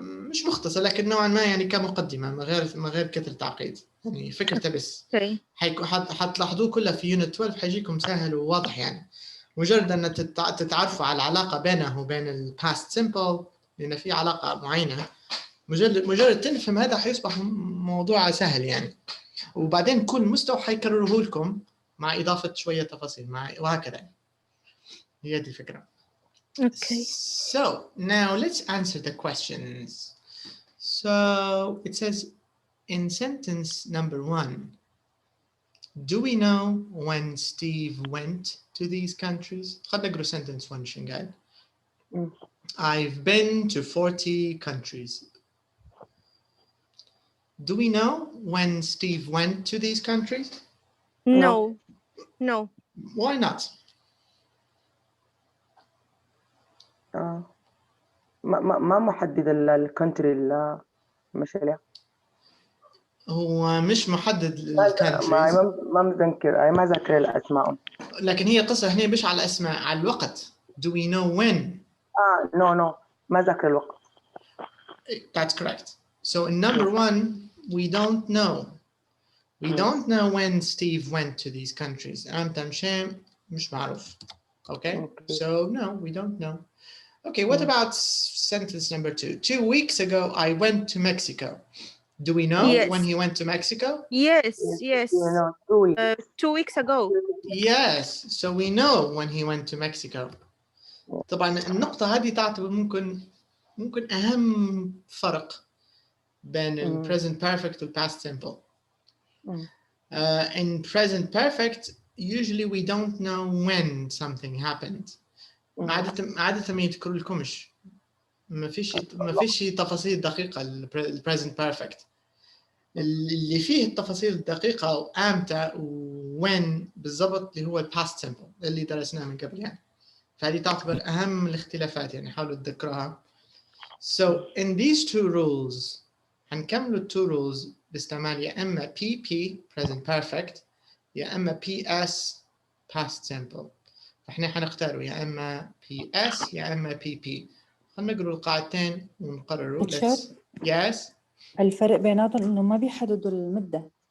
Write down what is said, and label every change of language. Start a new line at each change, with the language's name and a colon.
Arabic: مش مختصر لكن نوعا ما يعني كمقدمة من غير كثر تعقيد يعني فكرته بس حتلاحظوه كله في unit 12 حيجيكم سهل وواضح يعني مجرد أن تتعرفوا على العلاقة بينه وبين ال past simple لأن في علاقة معينة مجرد تنفهم هذا حيصبح موضوع سهل يعني وبعدين كل مستوى حيكرره لكم مع إضافة شوية تفاصيل وهكذا هي دي الفكرة.
English: Okay. So now let's answer the questions. So it says in sentence number 1, do we know when Steve went to these countries?
Arabic: خلنا نقرأ sentence 1 شنقال.
English: I've been to 40 countries. Do we know when Steve went to these countries? No. Why not?
Arabic: ما محدد الكونتري اللي مش عليها. هو مش محدد الكونتريز. ما ذاكر الأسماء. لكن هي قصة هنا مش على الأسماء على الوقت.
English: Do we know when?
Arabic: No ما ذاكر الوقت.
English: That's correct. So in number one, we don't know. We don't know when Steve went to these countries.
Arabic: أمتى مشى مش معروف.
English: Okay? So no, we don't know. Okay, what about sentence number 2? 2 weeks ago, I went to Mexico. Do we know Yes. when he went to Mexico? Yes. You know, 2 weeks. 2 weeks ago. Yes, so we know when he went to Mexico.
Arabic: طبعا النقطة هذه تعتبر ممكن أهم فرق بين ال present perfect وال past simple.
English: In present perfect, usually we don't know when something happened.
Arabic: عادة ما يذكروا لكمش. ما فيش تفاصيل دقيقة ال present perfect. اللي فيه التفاصيل الدقيقة وامتى وين بالضبط اللي هو ال past simple اللي درسناه من قبل يعني. فهذه تعتبر أهم الاختلافات يعني حاولوا تذكروها.
English: So in these two rules هنكملوا ال two rules باستعمال يا إما PP present perfect يا إما PS past simple.
Arabic: فإحنا حنختاروا يا إما PS يا إما PP. خلينا نقرأ القاعدتين ونقرروا.
English: Yes.
Arabic: الفرق بيناتهم إنه ما بيحددوا المدة.